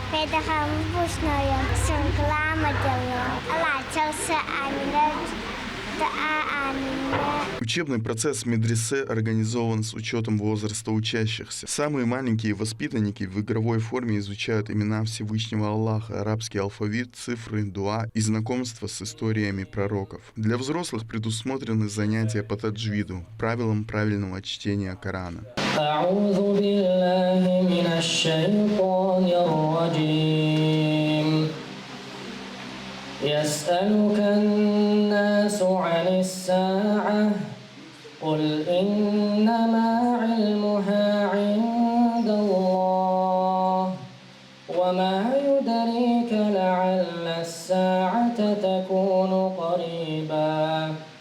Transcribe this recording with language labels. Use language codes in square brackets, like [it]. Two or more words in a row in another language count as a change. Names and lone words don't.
[ru] Учебный процесс в медресе организован с учетом возраста учащихся. Самые маленькие воспитанники в игровой форме изучают имена Всевышнего Аллаха, арабский алфавит, цифры, дуа и знакомство с историями пророков. Для взрослых предусмотрены занятия по таджвиду, правилам правильного чтения Корана. [ar] يسألك الناس عن الساعة قل إنما علمها عند الله وما يدريك لعل الساعة تكون قريبا